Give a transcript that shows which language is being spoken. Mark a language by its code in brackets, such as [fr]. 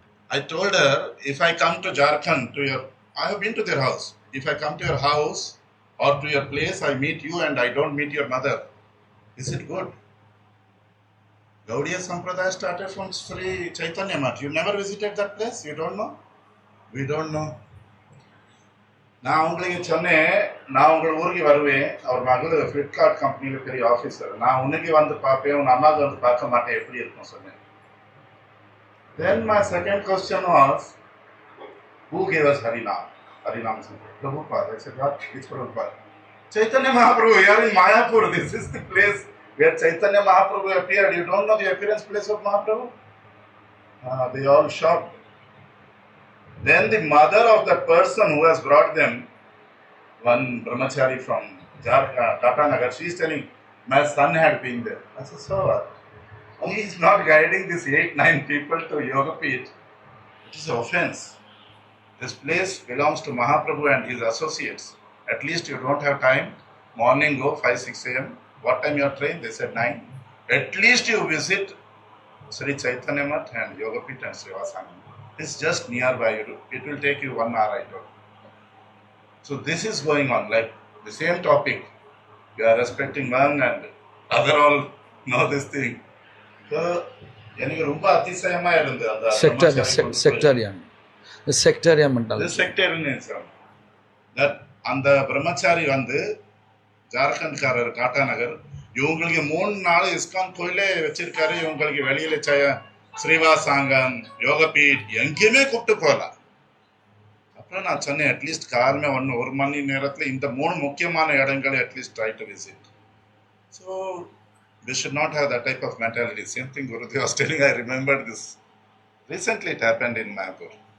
[en] I told her, if I come to Jharkhand, I have been to their house. If I come to your house or to your place, I meet you and I don't meet your mother. Is it good? Gaudiya Sampradaya started from Sri Chaitanya Math. You never visited that place? You don't know? We don't know. [ta] நான் உங்களுக்கு சொன்னேன், நான் உங்கள் ஊருக்கு வருவேன். அவர் மகள் Flipkart கம்பெனியில் பெரிய ஆஃபீஸர். நான் உன்னைக்கு வந்து பார்ப்பேன், உன் அம்மாவுக்கு வந்து பார்க்க மாட்டேன், எப்படி இருக்கும் சொன்னேன். [en] Then my second question was, who gave us Harinam? Harinam Center. Prabhupada. I said, what? Which Prabhupada? Chaitanya Mahaprabhu. We are in Mayapur. This is the place where Chaitanya Mahaprabhu appeared. You don't know the appearance place of Mahaprabhu? They all shocked. Then the mother of the person who has brought them, one brahmachari from Tata Nagar, she is telling, my son had been there. I said, so what? He is not guiding these 8-9 people to Yoga Peeth. It is an offense. This place belongs to Mahaprabhu and his associates. At least you don't have time. Morning go 5-6 a.m. What time your train? They said 9. At least you visit Sri Chaitanya Math and Yoga Peeth and Srivasana. It's just nearby. It will take you 1 hour, I told. So this is going on, like the same topic. You are respecting one and other all know this thing. [ta] So, எனக்கு ரொம்ப அதிசயமா இருந்தது அந்த [en] Sectarian mentality. Sectarianism. [ta] That அந்த பிரம்மச்சாரி வந்து ஜார்க்கண்ட்காரர் காட்டாநகர், இவங்களுக்கு 3 நாள் இஸ்கான் கோயிலே வச்சிருக்காரு. இவங்களுக்கு வெளியில ஸ்ரீவாசாங்கம், யோகபீட் எங்கேயுமே கூப்பிட்டு போகலாம். அப்புறம் நான் சொன்னேன், அட்லீஸ்ட் காருமே 1 மணி நேரத்தில் இந்த 3 முக்கியமான இடங்களை at least [en] Try to visit. So we should not have that type of mentality. Same thing Gurudev was telling, I remembered this. Recently it happened in Mayapur.